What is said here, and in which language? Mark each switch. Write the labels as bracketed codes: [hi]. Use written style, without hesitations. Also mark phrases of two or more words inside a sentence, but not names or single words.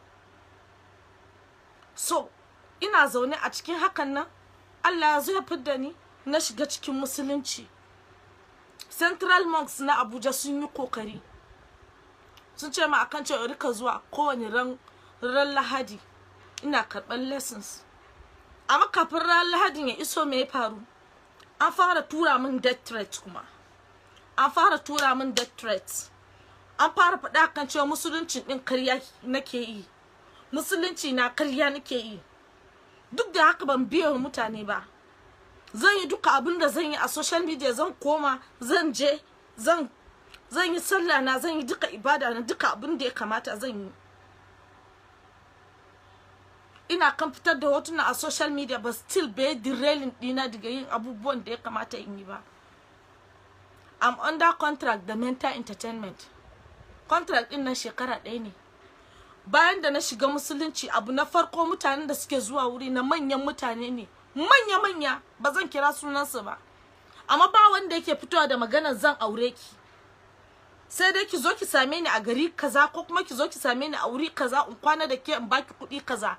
[ha] So ina zaune a cikin hakan nan, Allah ya zo ya fidda ni, na shiga cikin musulunci. Central Monks na Abuja sun yi kokari, sun ce ma akan cewa rika zuwa kowane ran Lahadi ina karɓar lessons. Amma kafin ran Lahadin ya iso, me ya faru? An fara tura min [en] death threats [ha] kuma. An fara faɗa kan cewa musulunci din karya nake yi, musulunci na karya nake yi. Duk da haka ban biye wa mutane ba. Zan yi duka abin da zan yi a [en] social media, [ha] zan koma, zan je, zan yi sallah na, zan yi duka ibada na, duka abin da ya kamata zan yi. Ina kan fitar da hotuna a [en] social media, but still [ha] bai derailing dina daga yin abubuwan da ya kamata in yi ba. [en] I'm under contract da mental entertainment. [ha] Contract din nan shekara 1 ne. Bayan da na shiga musulunci, abu na farko mutanen da suke zuwa wuri na manyan mutane ne, manya ba zan kira sunansu ba, amma ba wanda yake fitowa da maganar zan aure ki. Sai dai ki zo ki same ni a gari kaza, ko kuma ki zo ki same ni a wuri kaza, in kwana da ke in baki kuɗi kaza.